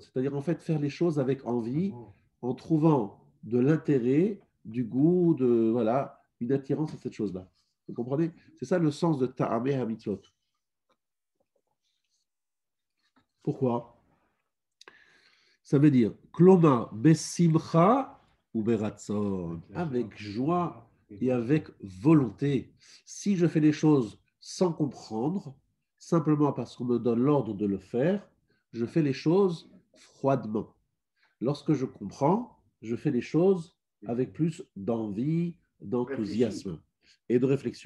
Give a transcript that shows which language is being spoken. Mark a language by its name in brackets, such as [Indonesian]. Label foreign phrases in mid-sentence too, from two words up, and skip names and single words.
[French] C'est-à-dire en fait faire les choses avec envie, en trouvant de l'intérêt, du goût, voilà, une attirance à cette chose-là. Vous comprenez? C'est ça le sens de [Hebrew] טעמי המצוות. [French] Pourquoi? Ça veut dire [Hebrew] כלומר בשמחה [French] ou beratzon, avec joie et avec volonté. Si je fais les choses sans comprendre, simplement parce qu'on me donne l'ordre de le faire, je fais les choses froidement. Lorsque je comprends, je fais les choses avec plus d'envie, d'enthousiasme et de réflexion.